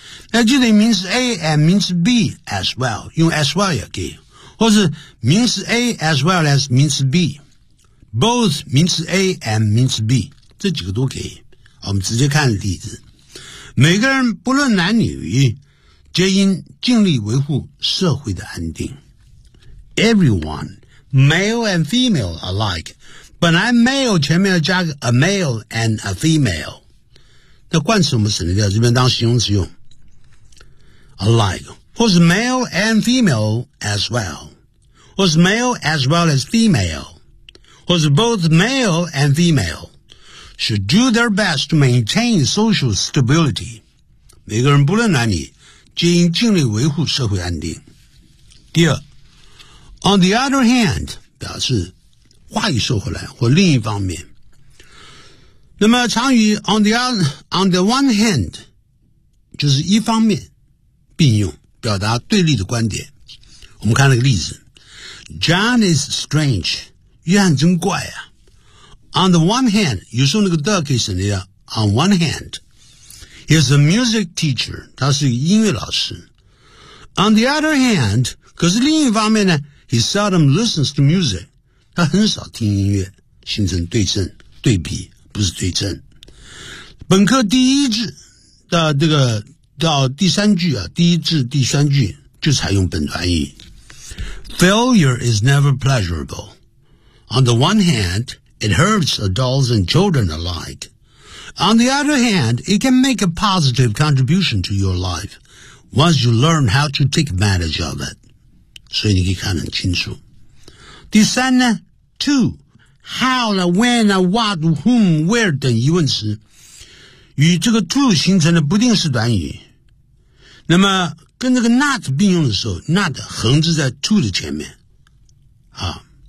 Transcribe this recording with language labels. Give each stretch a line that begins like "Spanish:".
Chinese: 那就得名词 A and 名词 B as well， 用 as well 也可以，或是名词 A as well as 名词 B， both 名词 A and 名词 B， 这几个都可以。我们直接看例子。每个人不论男女，皆应尽力维护社会的安定。
English: Everyone male and female alike， 本来 male 前面要加个 a male and a female，
Chinese: 那冠词我们省掉，这边当形容词用
English: alike， 或是 male and female as well， 或是 male as well as female， 或是 both male and female， should do their best to maintain social stability。
Chinese: 每个人不论男女，皆应尽力维护社会安定。第二，
English: on the other hand
Chinese: 表示话语说回来或另一方面。那么常语
English: on the one hand
Chinese: 就是一方面并用，表达对立的观点。我们看那个例子，
English: John is strange，
Chinese: 约翰真怪啊。
English: On the one hand， 有时候那个 the 可以省略， On one hand， He is a music teacher，
Chinese: 他是音乐老师。
English: On the other hand，
Chinese: 可是另一方面呢，
English: He seldom listens to music，
Chinese: 他很少听音乐。形成对称对比，不是对称。本科第一句的这个到第三句啊，第一至第三句就采用本短语。
English: Failure is never pleasurable. On the one hand, it hurts adults and children alike. On the other hand, it can make a positive contribution to your life once you learn how to take advantage of it.
Chinese: 所以你可以看得很清楚。第三呢 ，to how 呢 ，when 呢 ，what whom where 等疑问词，与这个 to 形成的不定式短语。那么跟这个 not 并用的时候， not 横置在 to 的前面啊。